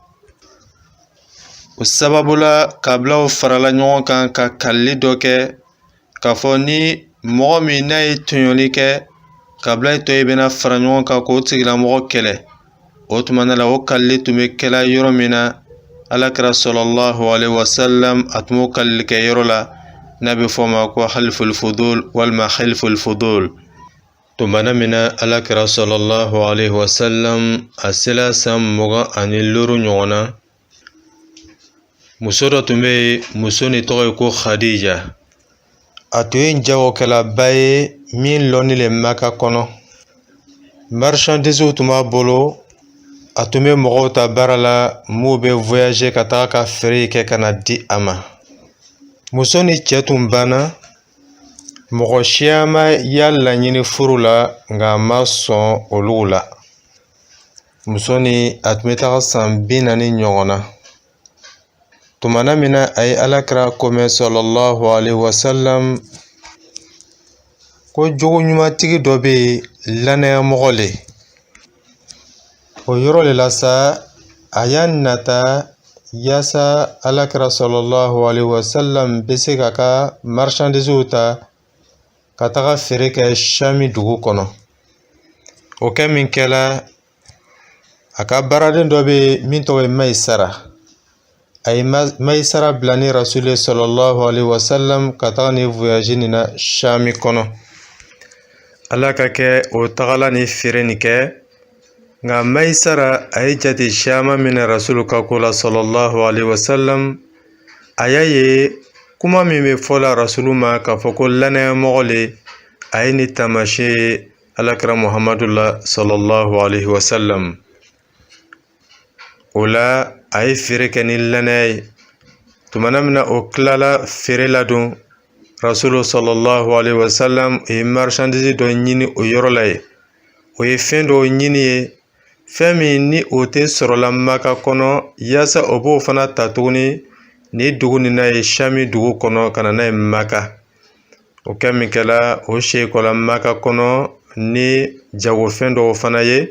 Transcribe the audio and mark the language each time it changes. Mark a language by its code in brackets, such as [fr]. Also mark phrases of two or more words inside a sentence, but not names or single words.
[bm] O sababu la kabilaw farala ɲɔgɔn kan ka kalili dɔ kɛ k'a fɔ ni mɔgɔ min n'a ye tɔɲɔli kɛ, kabila tɔ ye bɛna fara ɲɔgɔn kan k'o tigilamɔgɔ kɛlɛ. O tumana la o kalili tun bɛ kɛla yɔrɔ min na, Alakira [ar] صلى الله عليه وسلم [bm] a tun b'o kalili kɛ yɔrɔ la n'a bɛ fɔ o ma ko haliful fudul walima hilful fudul. Tumana min na Alakira [ar] صلى الله عليه وسلم [bm] a sela san 25 ɲɔgɔn na, muso dɔ tun bɛ yen, muso ni tɔgɔ ye ko Khadija. A tun ye jagokɛlaba ye min lɔnni le Maka kɔnɔ. Marchandises tun b'a bolo, a tun bɛ mɔgɔw ta baara la, m'u bɛ voyager ka taga ka feere kɛ ka na di a ma. Muso ni cɛ tun banna, mɔgɔ siya ma y'a laɲini furu la, nka a ma sɔn olu la. Muso ni a tun bɛ taga san 40 ɲɔgɔn na. Tumana min na a ye Alakira komɛ [ar] صلى الله عليه وسلم [bm] ko jogoɲumantigi dɔ bɛ yen, lannayamɔgɔ le. O yɔrɔ le la sa, a y'a nata yaasa Alakira [ar] صلى الله عليه وسلم [bm] bɛ se k'a ka marchandises ta ka taga feere kɛ Sami dugu kɔnɔ. O kɛ min kɛla, a ka baaraden dɔ bɛ yen min tɔgɔ ye Maisara. A ye Maisara bila ni Rasuli [ar] صلى الله عليه وسلم [bm] ka taga ni voyage nin na Sami kɔnɔ. Ala ka kɛ o tagala ni feere nin kɛ, nka Maisara a ye jate caman minɛ Rasulu ka ko la [ar] صلى الله عليه وسلم. [bm] A y'a ye kuma min bɛ fɔla Rasulu ma k'a fɔ ko lannayamɔgɔ le, a ye ni taamasiyɛn ye Alakira Muhamadu la [ar] صلى الله عليه وسلم. [bm] O la a ye feere kɛ ni lannaya ye. Tumana min na o tilala feere la dun, Rasulu [ar] صلى الله عليه وسلم [bm] ye marchandise dɔ ɲini o yɔrɔ la ye. O ye fɛn dɔ ɲini ye, fɛn min ni o tɛ sɔrɔla Maka kɔnɔ, yaasa o b'o fana ta tuguni ni dugu nin na ye Sami dugu kɔnɔ ka na n'a ye Maka. O kɛ min kɛla, o seekɔla Maka kɔnɔ ni jagofɛn dɔw fana ye.